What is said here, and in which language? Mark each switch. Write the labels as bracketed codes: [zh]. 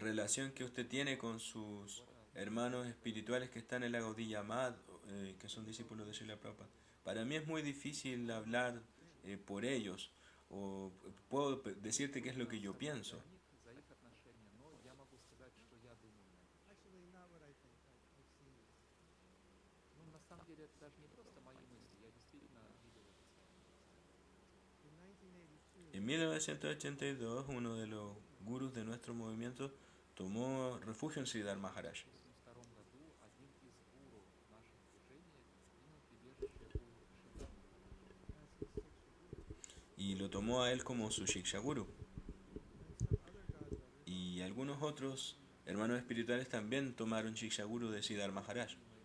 [es] relación que usted tiene con sus hermanos espirituales que están en la Gaudiya Math, que son discípulos de Srila Prabhupada? Para mí es muy difícil hablar por ellos, o puedo decirte qué es lo que yo [ru] Сказать [es] pienso. [ru] за них, за их отношения, но я могу сказать, что я думаю на этот счет. [en] Actually, not what I think. I've seen this. [ru] Ну, на самом деле, это даже не просто мои мысли, я действительно видел это своими глазами. [en] In 1982, [es] En 1982, uno de los gurús de nuestro movimiento tomó refugio en Siddhar [ru] В Maharaj 1982 году один из гуру в нашем движении принял прибежище у Шридар Махараджа. [en] as his Shiksha Guru. [es] y lo tomó a él como su Shiksha Guru. [en] And some other godbrothers [es] Y algunos otros hermanos espirituales también tomaron Shiksha Guru de Siddhar Maharaj.